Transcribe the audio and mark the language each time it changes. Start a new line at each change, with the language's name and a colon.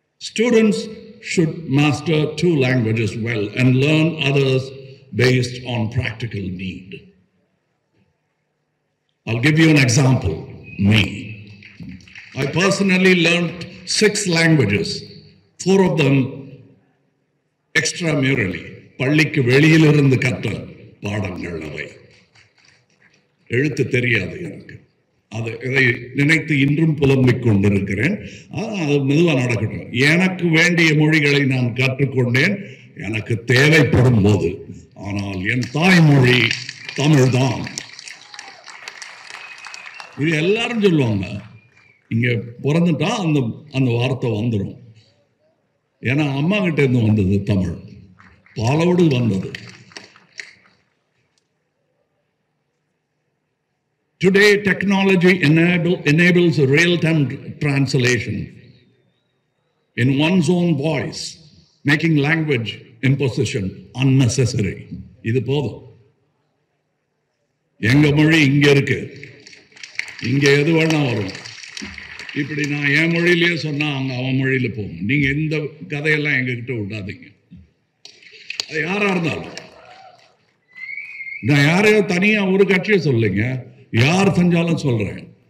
English: Students should master 2 languages well and learn others based on practical need. I'll give you an example. Me. I personally learned 6 languages, 4 of them extramurally.
Tamil: பள்ளிக்கு வெளியில் இருந்து கற்ற பாடங்கள் அவை. எழுத்து தெரியாது எனக்கு. இதை நினைத்து இன்றும் புலம்பிக் கொண்டிருக்கிறேன். அது மெதுவாக நடக்கட்டும். எனக்கு வேண்டிய மொழிகளை நான் கற்றுக்கொண்டேன் எனக்கு தேவைப்படும் போது. ஆனால் என் தாய்மொழி தமிழ் தான். இது எல்லாரும் சொல்லுவாங்க, இங்க பிறந்துட்டா அந்த வார்த்தை வந்துடும். ஏன்னா அம்மா கிட்ட இருந்து வந்தது தமிழ், பாலோடு வந்தது.
English: Today, technology enables a real-time translation in one's own voice, making language imposition unnecessary.
Tamil: இது போதும். எங்க மொழி இங்க இருக்கு, இங்க எது வேணா வரும். இப்படி நான் என் மொழியிலேயே சொன்னா அங்க அவன் மொழியில போகும். நீங்க இந்த கதையெல்லாம் எங்ககிட்ட விடாதீங்க. அது யாரா இருந்தாலும். நான் யாரையோ தனியா ஒரு கட்சியை சொல்லுங்க, யார் செஞ்சாலும் சொல்றேன்.